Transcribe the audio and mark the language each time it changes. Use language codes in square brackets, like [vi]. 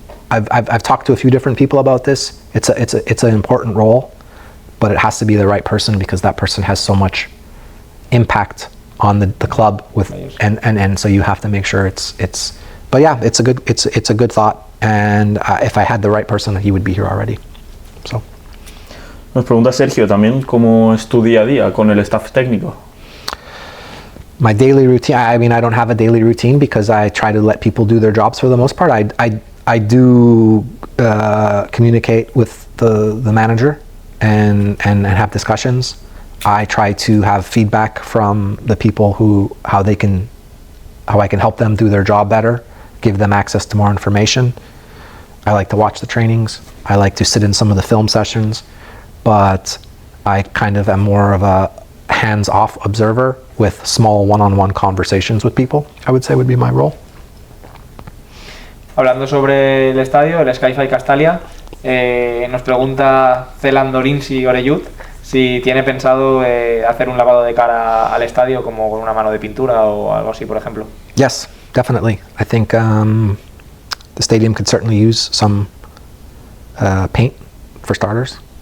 [en] I've talked to a few different people about this. It's an important role, but it has to be the right person because that person has so much impact on the club and so you have to make sure it's. But yeah, it's a good thought, and if I had the right person, he would be here already. So. [es] Nos pregunta Sergio también cómo es tu día a día con el staff técnico. [en] My daily routine. I mean, I don't have a daily routine because I try to let people do their jobs for the most part. I do communicate with the manager and have discussions. I try to have feedback from the people how I can help them do their job better, give them access to more information. I like to watch the trainings. I like to sit in some of the film sessions, but I kind of am more of a hands-off observer with small one-on-one conversations with people, I would say would be my role. [es] Hablando sobre el estadio, el Sky-Fi Castalia, nos pregunta Celandorinsi Oreyud si tiene pensado hacer un lavado de cara al estadio como con una mano de pintura o algo así, por ejemplo. [en] Yes, definitely. I think the stadium could certainly use some paint for starters.